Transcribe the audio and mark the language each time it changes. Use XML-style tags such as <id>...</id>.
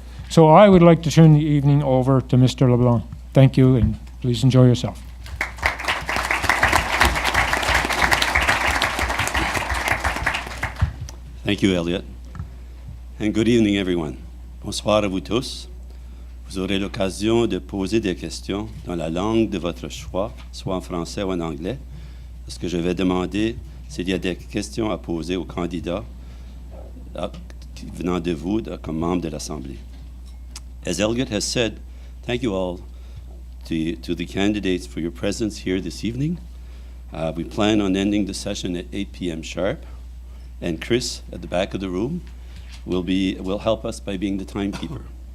<en>So I would like to turn the evening over to Mr. LeBlanc. Thank you, and please enjoy yourself. Thank you, Elliot. And good evening, everyone.</en> <fr>Bonsoir à vous tous. Vous aurez l'occasion de poser des questions dans la langue de votre choix, soit en français ou en anglais, parce que je vais demander s'il y a des questions à poser aux candidats venant de vous comme membres de l'Assemblée.</fr> <en>As Elliot has said, thank you all to the candidates for your presence here this evening. We plan on ending the session at 8 p.m. sharp, and Chris at the back of the room will help us by being the timekeeper.</en>